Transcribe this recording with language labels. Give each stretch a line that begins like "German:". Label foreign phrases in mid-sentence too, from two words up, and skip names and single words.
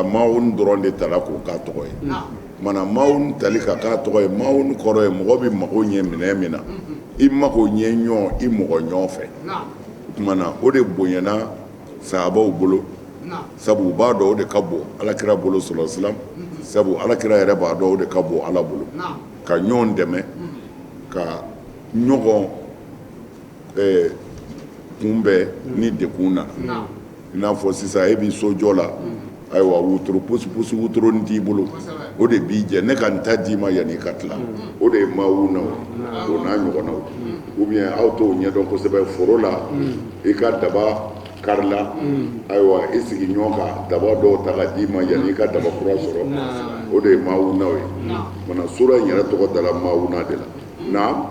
Bambara: mawun dɔrɔn de tala k'o k'a tɔgɔ ye kumana mawun tali ka k'a tɔgɔ ye mawun kɔrɔ ye mɔgɔ bɛ mago ɲɛ minɛ min na i mago ɲɛ ɲɔ i mɔgɔ ɲɔ fɛ kumana o de bonyana sahabaw bolo sabu u b'a dɔn o de ka bon alakira bolo
Arabic: صلى الله عليه وسلم
Bambara: sabu alakira yɛrɛ b'a dɔn o de ka bon ala bolo ka ɲɔgɔn dɛmɛ ka ɲɔgɔn kunbɛn ni dekun na i n'a fɔ sisan e b'i sojɔ la ayiwa wotoro pusi wotoro ni t'i bolo o de b'i jɛ ne ka n ta d'i ma yanni i ka tila o de ye maawu na o n'a ɲɔgɔnnaw
French: ou bien
Bambara: aw t'o ɲɛdɔn kosɛbɛ foro la i ka daba karila ayiwa i sigi ɲɔgɔn kan daba dɔw ta ka d'i ma yanni i ka daba kura sɔrɔ o de ye maawunaw ye mana sura in yɛrɛ tɔgɔ dala maawuna de la na